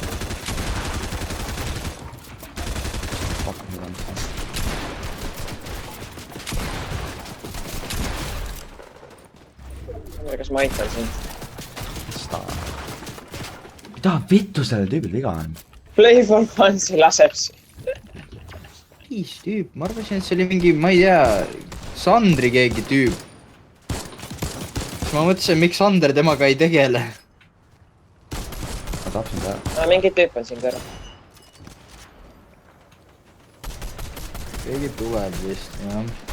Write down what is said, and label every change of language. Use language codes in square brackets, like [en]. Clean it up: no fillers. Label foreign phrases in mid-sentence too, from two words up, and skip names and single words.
[et] Fuck, mida on see? Kas ma aitan sind? Mida vittu sellel tüübil viga on? [en] Play for Fancy [et] laseb siin. Mis tüüp, ma arvasin, et see oli mingi, ma ei tea, Sandri keegi tüüp. Siis ma mõtlesin, miks Sander temaga ei tegele. Ma tapsin ta ära. Mingi tüüp on siin kõrval. Keegi tuleb vist, jah.